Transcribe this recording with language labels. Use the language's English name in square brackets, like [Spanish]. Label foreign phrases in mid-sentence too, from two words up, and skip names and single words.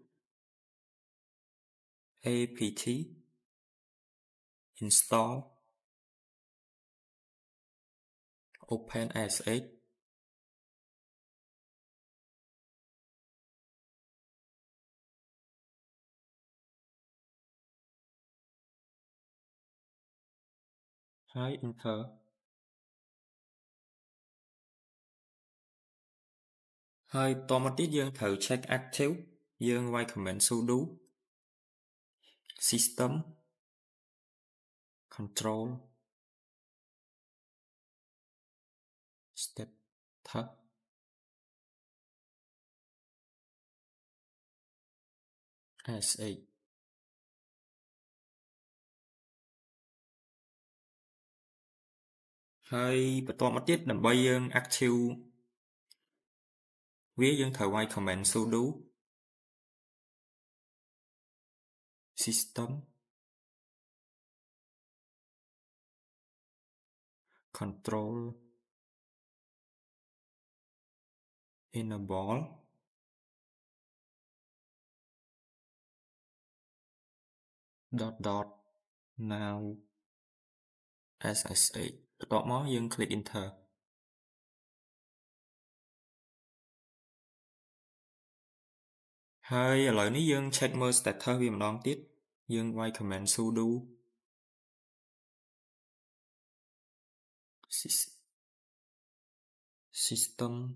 [English] apt install open sh ហើយ enter [Khmer] ហើយបន្តមកទៀតយើងត្រូវ [English] check active [Khmer] យើងវាយ [English] command sudo system control status [Khmer] sh ហើយបន្តមកទៀតដើម្បីយើង active វាយើងត្រូវវាយ [English] command sudo system control enable now ssh [Khmer] បន្ទាប់មកយើង [English] click enter [Khmer] ហើយឥឡូវនេះយើង check មើល status វាម្ដងទៀតយើងវាយ [English] command sudo system